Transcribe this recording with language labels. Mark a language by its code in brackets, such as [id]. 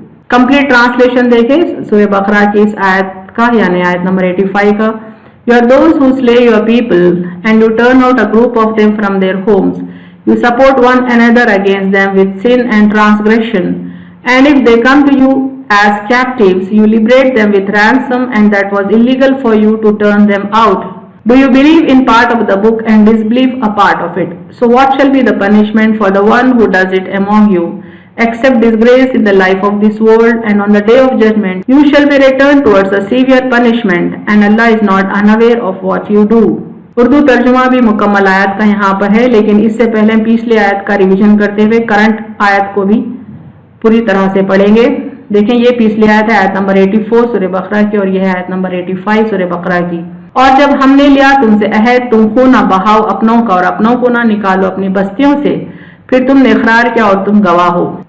[hi] Complete translation देखें सूरह बकरा की इस आयत का यानी आयत नंबर 85 का. [en] You are those who slay your people and you turn out a group of them from their homes. You support one another against them with sin and transgression. And if they come to you as captives, you liberate them with ransom and that was illegal for you to turn them out. Do you believe in part of the book and disbelieve a part of it? So what shall be the punishment for the one who does it among you? Except disgrace in the life of this world and on the day of judgment you shall be returned towards a severe punishment and Allah is not unaware of what you do. [hi] Urdu तर्जुमा भी मुकम्मल आयत का यहाँ पर है, लेकिन इससे पहले हम पिछले आयत का रिवीजन करते हुए करंट आयत को भी पूरी तरह से पढ़ेंगे. देखें ये पिछली आयत है आयत नंबर 84 सूरह बकरा की और यह है आयत नंबर 85 सूरह बकरा की. और जब हमने लिया तुमसे अहद तुम खून न बहाओ अपनों का और अपनों को ना निकालो अपनी बस्तियों से, फिर तुमने इकरार किया और तुम गवाह हो.